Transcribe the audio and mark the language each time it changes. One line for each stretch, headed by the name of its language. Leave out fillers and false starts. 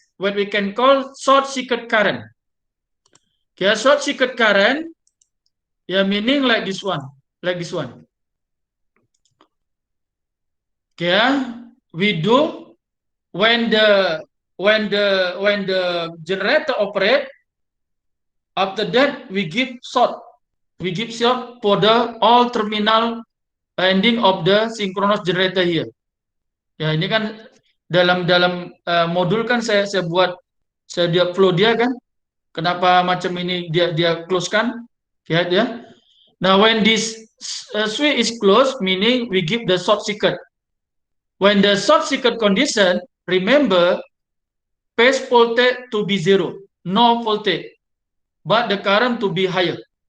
English: what we can call short circuit current. Okay, short circuit current, meaning like this one, Okay, we do when the generator operate. After that, we give short. We give short for the all terminal ending of the synchronous generator here.
Malay: Ya, ini kan dalam modul kan saya buat dia flow dia kan. Kenapa macam ini dia close kan? Ya.
English: Now when this switch is closed, meaning we give the short circuit. When the short circuit condition, remember phase voltage to be zero, no voltage, but the current to be higher.